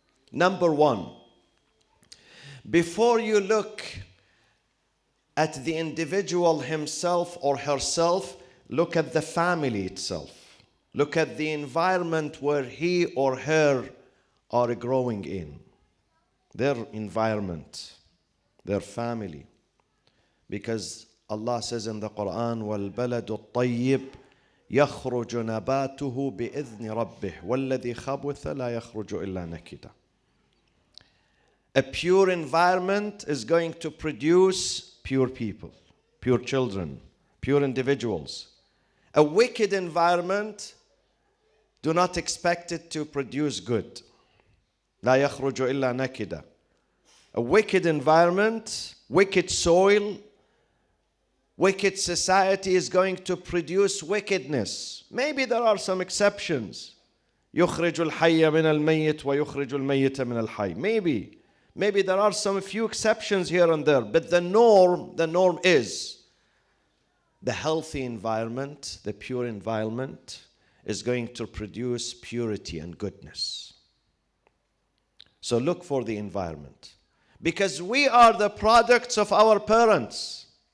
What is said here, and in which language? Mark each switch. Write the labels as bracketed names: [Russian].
[English] Number one, before you look at the individual himself or herself, look at the family itself. Look at the environment where he or her are growing in. Their environment, their family. Because Allah says in the Quran, [Arabic] وَالْبَلَدُ الطَّيِّبُ يخرج نباته بإذن ربه والذي خبث لا يخرج إلا نكدا. [English] A pure environment is going to produce pure people, pure children, pure individuals. A wicked environment, do not expect it to produce good. [Arabic] لا يخرج إلا نكدا. [English] A wicked environment, wicked soil, wicked society is going to produce wickedness. Maybe there are some exceptions. [Arabic] يخرج الحي من الميت ويخرج الميت من الحي. [English] Maybe there are some few exceptions here and there, but the norm is the healthy environment, the pure environment is going to produce purity and goodness. So look for the environment. Because we are the products of our parents.